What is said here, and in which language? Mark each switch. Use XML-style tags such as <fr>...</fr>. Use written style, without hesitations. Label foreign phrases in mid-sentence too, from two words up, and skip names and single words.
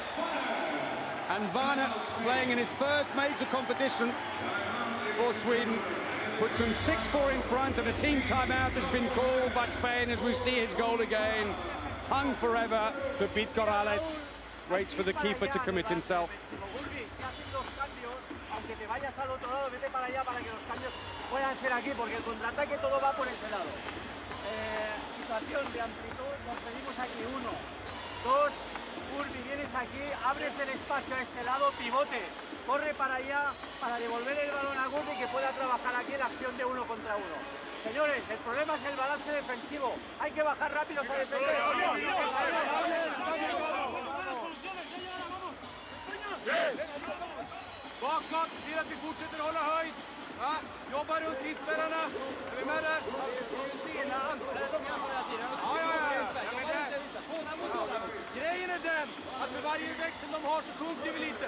<en>And Varner, playing in his first major competition for Sweden, puts them 6-4 in front, and a team timeout has been called by Spain as we see his goal again. Hung forever to beat Corrales. Waits for the keeper to commit himself.</en> <es>Situación de amplitud, nos pedimos aquí 1, 2, Urbi, vienes aquí, abres el espacio a este lado, pivote, corre para allá para devolver el balón a Gurbi que pueda trabajar aquí en la acción de 1 contra 1. Señores, el problema es el balance defensivo, hay que bajar rápido a defender.</es> <sv>Bakåt, se till att vi fortsätter hålla höjd. Jobba runt hittspelarna. Är vi med där? Grejen är den att för varje växel de har så sjunker vi lite.</sv>